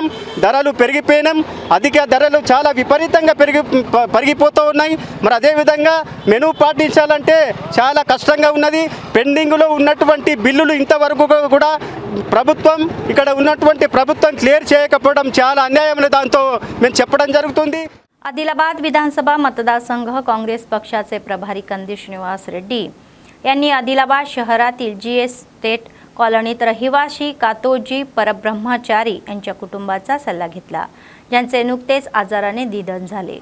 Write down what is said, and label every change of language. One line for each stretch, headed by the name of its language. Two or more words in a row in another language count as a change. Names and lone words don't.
Telugu: ధరలు పెరిగిపోయినాం, అధిక ధరలు చాలా విపరీతంగా పెరిగిపోతూ ఉన్నాయి. మరి అదేవిధంగా మెనూ పాటించాలంటే చాలా కష్టంగా ఉన్నది. పెండింగ్లో ఉన్నటువంటి బిల్లులు ఇంతవరకు కూడా ప్రభుత్వం ఇక్కడ ఉన్నటువంటి ప్రభుత్వం క్లియర్ చేయకపోవడం చాలా అన్యాయం. దాంతో మేము చెప్పడం జరుగుతుంది.
Marathi: आदिलाबाद विधानसभा मतदारसंघ काँग्रेस पक्षाचे प्रभारी कंदी श्रीनिवास रेड्डी यांनी आदिलाबाद शहरातील GS स्टेट कॉलनीत रहिवासी कातोजी परब्रह्मचारी यांच्या कुटुंबाचा सल्ला घेतला, ज्यांचे नुकतेच आजाराने निधन झाले.